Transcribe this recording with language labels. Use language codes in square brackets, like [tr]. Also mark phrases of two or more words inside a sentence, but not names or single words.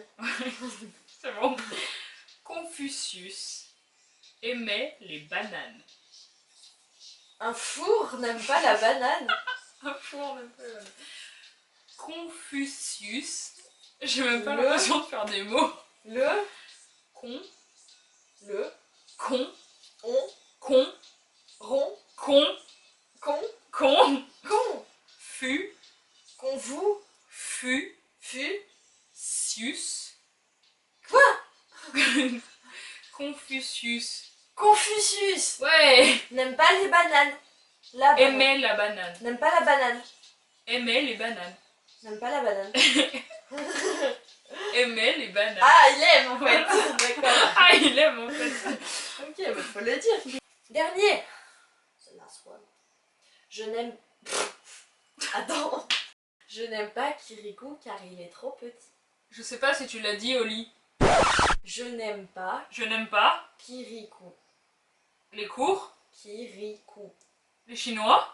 [fr] C'est bon. Confucius aimait les bananes. Un four n'aime pas la banane. Un four même pas. Confucius. J'ai même pas Le- l'impression de faire des mots. Le. Con, Le. con, On. con, Rond. con, Con. con, Con. fu, Con vous. fu, Fu. sius. Quoi? Confucius. Confucius. Ouais. N'aime pas les bananes. La banane. Aimait la banane. N'aime pas la banane. Aimait les bananes. N'aime pas la banane. Aimait les bananes. Ah, il aime en fait. D'accord. Ah, il aime en fait. Ok, bah faut le dire. Dernier. [en] The last one. [fr] Je n'aime. Attends. Je n'aime pas Kirikou car il est trop petit. Je sais pas si tu l'as dit au lit. Je n'aime pas Je n'aime pas Kirikou. les cours, Kirikou. les Chinois.